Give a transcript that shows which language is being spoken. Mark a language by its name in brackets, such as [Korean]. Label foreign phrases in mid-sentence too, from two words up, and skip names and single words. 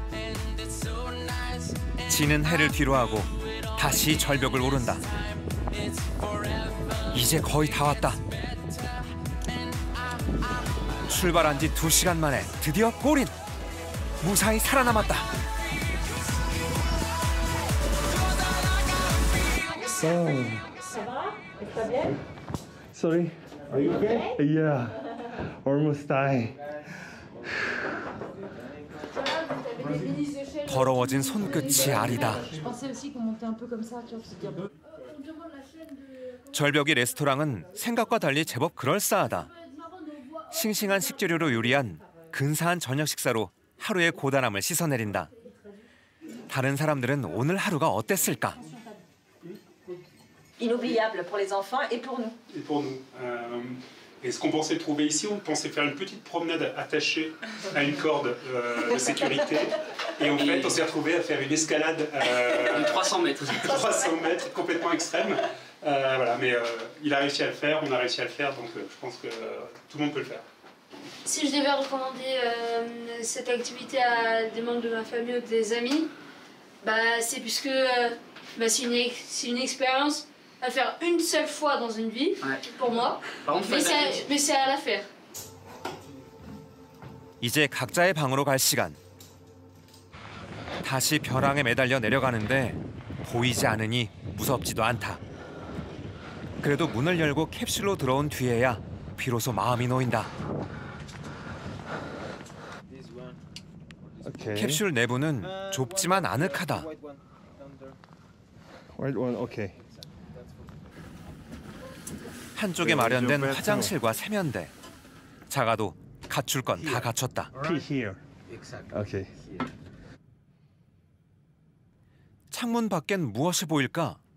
[Korean] 지는 해를 뒤로하고 다시 절벽을 오른다. 이제 거의 다 왔다. 출발한 지 2시간 만에 드디어 골인! 무사히 살아남았다. [English] Sorry. Are you okay? Yeah. Almost die. [Korean] 더러워진 손끝이 아리다. 절벽의 레스토랑은 생각과 달리 제법 그럴싸하다. 싱싱한 식재료로 요리한 근사한 저녁 식사로 하루의 고단함을 씻어내린다. 다른 사람들은 오늘 하루가 어땠을까? [French] Inoubliable pour les enfants et pour nous. Et pour nous. Et ce qu'on pensait trouver ici, on pensait faire une petite promenade attachée à une corde de sécurité. Et en fait, on s'est retrouvé à faire une escalade de 300 mètres. 300 mètres, complètement extrême. Voilà, mais il a réussi à le faire, on a réussi à le faire, donc je pense que tout le monde peut le faire. Si je devais recommander cette activité à des membres de ma famille ou des amis, bah, c'est puisque c'est une expérience à faire une seule fois dans une vie, pour moi, mais c'est à la faire. [Korean] 이제 각자의 방으로 갈 시간. 다시 벼랑에 매달려 내려가는데 보이지 않으니 무섭지도 않다. 그래도 문을 열고 캡슐로 들어온 뒤에야 비로소 마음이 놓인다. [English] Okay. [Korean] 캡슐 내부는 좁지만 아늑하다. [English] White one. Okay. [Korean] 한쪽에 마련된 화장실과 세면대. 작아도 갖출 건 다 갖췄다. [English] Pee here. Okay. [Korean] 창문 밖엔 무엇이 보일까?